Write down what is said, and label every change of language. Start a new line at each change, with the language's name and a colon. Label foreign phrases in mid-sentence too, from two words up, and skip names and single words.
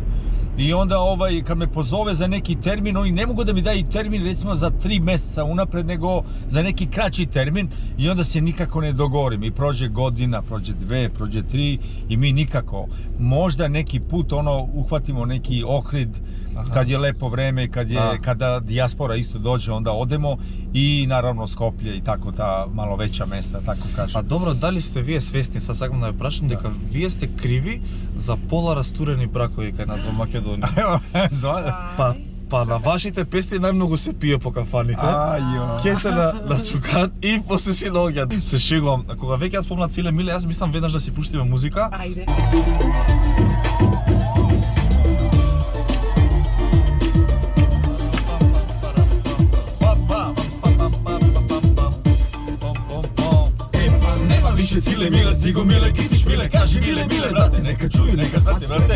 Serbian: I onda kad me pozove za neki termin, oni ne mogu da mi daju termin recimo za 3 mjeseca unapred, nego za neki kraći termin i onda se nikako ne dogovorim. I prođe godina, prođe 2, prođe 3 i mi nikako. Možda neki put uhvatimo neki Ohrid kad je lepo vreme i kada dijaspora isto dođe, onda odemo i naravno Skoplje i tako ta malo veća mesta, tako kažem.
Macedonian: А добро, дали сте вие свесни, са сакам да ве прашам дека вие сте криви за пола растурени бракови кај нас во Македонија? Па на вашите песни најмногу се пие по кафаните. Ке се на чукат и после си наоѓаат. Се шегувам. Кога веќе ја спомна Циле Миле, јас мислам веднаш да си пуштиме музика. Ајде.
Serbian: Više Cile Mile, stigo Mile, Kitić Mile, kaži Mile, brate, neka čuju, neka znate, brate.